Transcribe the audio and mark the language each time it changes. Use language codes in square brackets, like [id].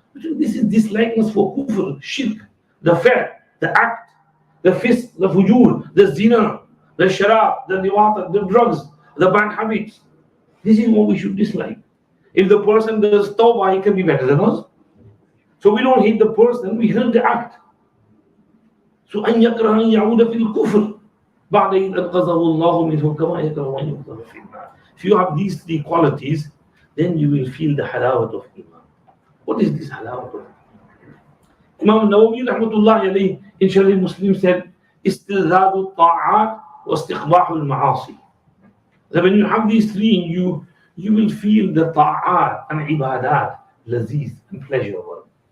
[en] This is dislikeness for kufr, shirk, the fair, the act, the fisq, the fujur, the zina, the sharab, the liwat, the drugs, the bad habits. This is what we should dislike. If the person does tawbah, he can be better than us. So we don't hate the person, we hate the act. [ar] So أن يكره أن يعود في الكفر بعد إذ أنقذه الله منه كما يكره أن يقذف في النار. [en] If you have these three qualities, then you will feel the halawat of iman. What is this halawat of iman? Imam Nawawi rahmatullahi alayhi in Sharh Muslim said, [ar] استلذاذ الطاعات واستقباح المعاصي. [en] That when you have these three in you, you will feel the ta'at and ibadat, laziz and pleasurable.